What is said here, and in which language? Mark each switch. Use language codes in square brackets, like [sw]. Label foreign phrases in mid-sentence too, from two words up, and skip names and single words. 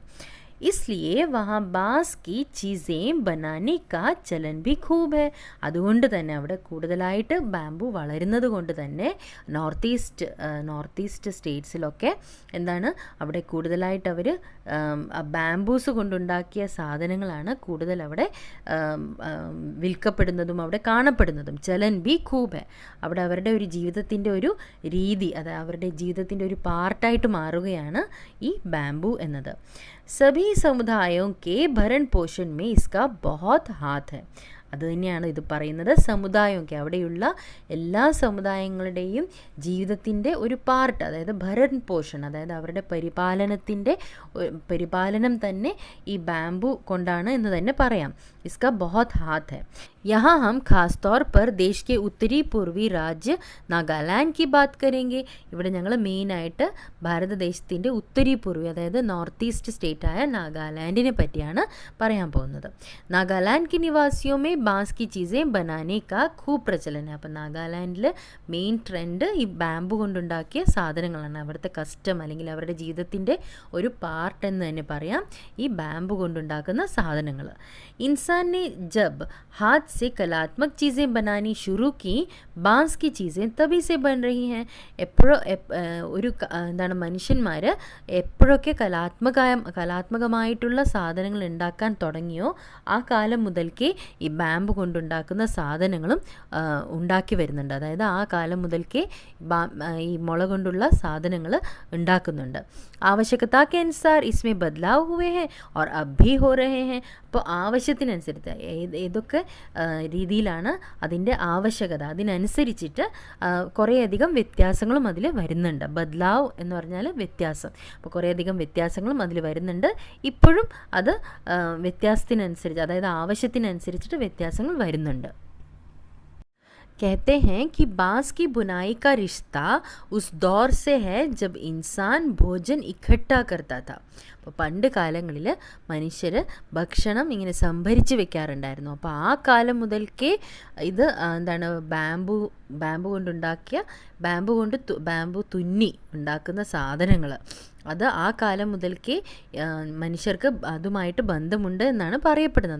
[hi] इसलिए वहाँ बांस की चीज़ें बनाने का चलन भी खूब है. [ml] അതുകൊണ്ട് തന്നെ അവിടെ കൂടുതലായിട്ട് ബാംബു വളരുന്നത് കൊണ്ട് തന്നെ [en] north east [ml] സ്റ്റേറ്റ്സിലൊക്കെ എന്താണ് അവിടെ കൂടുതലായിട്ട് അവർ ബാംബൂസ് കൊണ്ടുണ്ടാക്കിയ സാധനങ്ങളാണ് കൂടുതൽ അവിടെ വിൽക്കപ്പെടുന്നതും അവിടെ കാണപ്പെടുന്നതും. [hi] चलन भी खूब. [ml] അവിടെ അവരുടെ ഒരു ജീവിതത്തിൻ്റെ ഒരു രീതി, അത് അവരുടെ ജീവിതത്തിൻ്റെ ഒരു പാർട്ടായിട്ട് മാറുകയാണ് ഈ ബാംബു എന്നത്. [hi] सभी समुदायों के भरण पोषण में इसका बहुत हाथ है. [ml] അത് തന്നെയാണ് ഇത് പറയുന്നത്. സമുദായമൊക്കെ, അവിടെയുള്ള എല്ലാ സമുദായങ്ങളുടെയും ജീവിതത്തിൻ്റെ ഒരു പാർട്ട്, അതായത് [hi] भरण पोषण, [ml] അതായത് അവരുടെ പരിപാലനം തന്നെ ഈ ബാംബു കൊണ്ടാണ് എന്ന് തന്നെ പറയാം. [hi] इसका बहुत हाथ है. यहाँ हम खास तौर पर देश के उत्तरी पूर्वी राज्य നാഗാലാൻഡ് की बात करेंगे. [ml] ഇവിടെ ഞങ്ങൾ മെയിനായിട്ട് ഭാരതദേശത്തിൻ്റെ [hi] उत्तरी पूर्वी [ml] അതായത് [en] north east [ml] സ്റ്റേറ്റായ നാഗാലാൻഡിനെ പറ്റിയാണ് പറയാൻ പോകുന്നത്. [hi] നാഗാലാൻഡ് की निवासियों में बांस की चीज़ें बनाने का खूब प्रचलन है. [ml] അപ്പം നാഗാലാൻഡിൽ [en] main trend [ml] ഈ ബാമ്പു കൊണ്ടുണ്ടാക്കിയ സാധനങ്ങളാണ്. അവിടുത്തെ കസ്റ്റം അല്ലെങ്കിൽ അവരുടെ ജീവിതത്തിൻ്റെ ഒരു പാർട്ട് എന്ന് തന്നെ പറയാം ഈ ബാമ്പു കൊണ്ടുണ്ടാക്കുന്ന സാധനങ്ങൾ. [hi] इंसान ने जब हाथ से कलात्मक चीज़ें बनानी शुरू की बांस की चीज़ें तभी से बन रही हैं. [ml] ഒരു എന്താണ് മനുഷ്യന്മാർ എപ്പോഴൊക്കെ കലാത്മകമായിട്ടുള്ള സാധനങ്ങൾ ഉണ്ടാക്കാൻ തുടങ്ങിയോ ആ കാലം മുതൽക്കേ ഈ ബാമ്പ് കൊണ്ടുണ്ടാക്കുന്ന സാധനങ്ങളും ഉണ്ടാക്കി വരുന്നുണ്ട്. അതായത് ആ കാലം മുതൽക്കേ ഈ മുള കൊണ്ടുള്ള സാധനങ്ങൾ ഉണ്ടാക്കുന്നുണ്ട്. [hi] आवश्यकता के अनुसार इसमें बदलाव हुए हैं और अब भी हो रहे हैं. [ml] അപ്പോൾ ആവശ്യത്തിനനുസരിച്ച് ഏതൊക്കെ രീതിയിലാണ് അതിൻ്റെ ആവശ്യകത അതിനനുസരിച്ചിട്ട് കുറേയധികം വ്യത്യാസങ്ങളും അതിൽ വരുന്നുണ്ട്. ബദ്ലാവ് എന്ന് പറഞ്ഞാൽ വ്യത്യാസം. അപ്പോൾ കുറേയധികം വ്യത്യാസങ്ങളും അതിൽ വരുന്നുണ്ട്. ഇപ്പോഴും അത് വ്യത്യാസത്തിനനുസരിച്ച് അതായത് ആവശ്യത്തിനനുസരിച്ചിട്ട് വ്യത്യാസങ്ങൾ വരുന്നുണ്ട്. [hi] कहते हैं कि बांस की बुनाई का रिश्ता उस दौर से है जब इंसान भोजन इकट्ठा करता था. [ml] അപ്പോൾ പണ്ട് കാലങ്ങളിൽ മനുഷ്യർ ഭക്ഷണം ഇങ്ങനെ സംഭരിച്ച് വെക്കാറുണ്ടായിരുന്നു. അപ്പോൾ ആ കാലം മുതൽക്കേ ഇത് എന്താണ് ബാമ്പു കൊണ്ടുണ്ടാക്കിയ ബാമ്പു തുന്നി ഉണ്ടാക്കുന്ന സാധനങ്ങൾ അത് ആ കാലം മുതൽക്കേ മനുഷ്യർക്ക് അതുമായിട്ട് ബന്ധമുണ്ട് എന്നാണ് പറയപ്പെടുന്നത്.